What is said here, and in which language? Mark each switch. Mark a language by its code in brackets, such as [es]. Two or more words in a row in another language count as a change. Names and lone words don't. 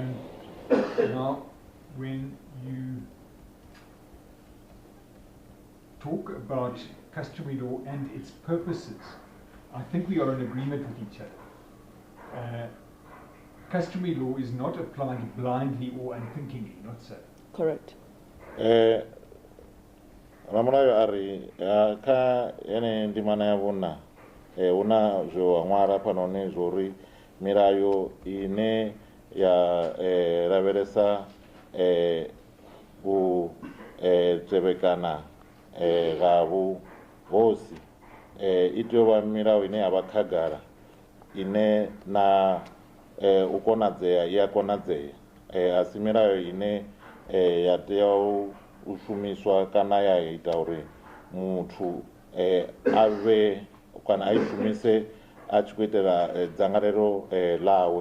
[en] Now, when you talk about customary law and its purposes, I think we are in agreement with each other. Customary law is not applied blindly or unthinkingly, not so. Correct. [ve] ramulayo ari kha ene ndimana ya vhuna una zwo ṅwala fhanoni zwori milayo ine ya lavhelesa u tevhekana ga vhuhosi i tea u vha milayo ine ya vha khagala ine na u konadzea i a konadzea a si milayo ine ya tea u shumiswa kana ya ita uri muthu a vhe kana a i shumise a tshi khou itela dzangalelo ḽawe.